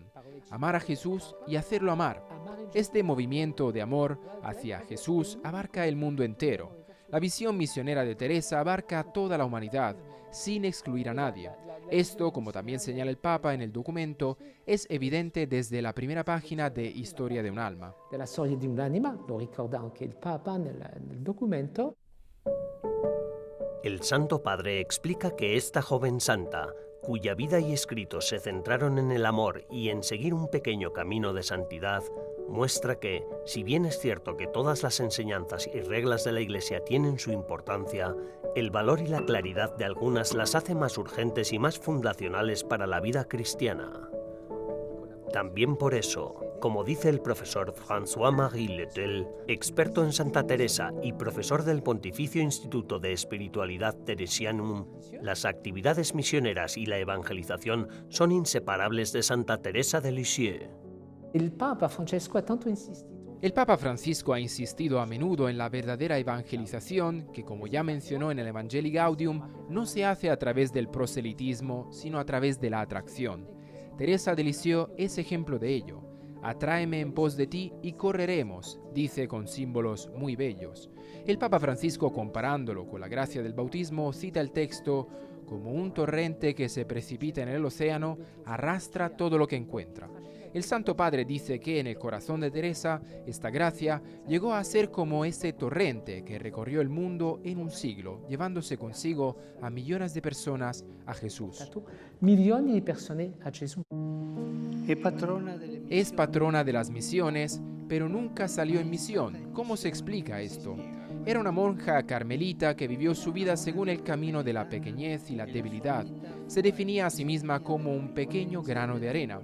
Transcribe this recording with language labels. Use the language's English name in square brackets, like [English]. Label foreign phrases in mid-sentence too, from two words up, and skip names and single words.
[Spanish] Amar a Jesús y hacerlo amar. Este movimiento de amor hacia Jesús abarca el mundo entero. La visión misionera de Teresa abarca a toda la humanidad, sin excluir a nadie. Esto, como también señala el Papa en el documento, es evidente desde la primera página de Historia de un alma. [Italian] Della storia di un'anima, lo ricorda anche il Papa nel documento. [Spanish] El Santo Padre explica que esta joven santa, cuya vida y escritos se centraron en el amor y en seguir un pequeño camino de santidad, muestra que, si bien es cierto que todas las enseñanzas y reglas de la Iglesia tienen su importancia, el valor y la claridad de algunas las hace más urgentes y más fundacionales para la vida cristiana. También por eso, como dice el profesor François-Marie Letel, experto en Santa Teresa y profesor del Pontificio Instituto de Espiritualidad Teresianum, las actividades misioneras y la evangelización son inseparables de Santa Teresa de Lisieux. [Italian] Il Papa Francesco ha tanto insistito. [Spanish] El Papa Francisco ha insistido a menudo en la verdadera evangelización, que como ya mencionó en el Evangelii Gaudium, no se hace a través del proselitismo, sino a través de la atracción. Teresa de Lisieux es ejemplo de ello. Atráeme en pos de ti y correremos, dice con símbolos muy bellos. El Papa Francisco, comparándolo con la gracia del bautismo, cita el texto: como un torrente que se precipita en el océano, arrastra todo lo que encuentra. El Santo Padre dice que en el corazón de Teresa, esta gracia llegó a ser como ese torrente que recorrió el mundo en un siglo, llevándose consigo a millones de personas a Jesús. [Italian] Milioni di persone a Gesù. [Spanish] Es patrona de las misiones, pero nunca salió en misión. ¿Cómo se explica esto? Era una monja carmelita que vivió su vida según el camino de la pequeñez y la debilidad. Se definía a sí misma como un pequeño grano de arena.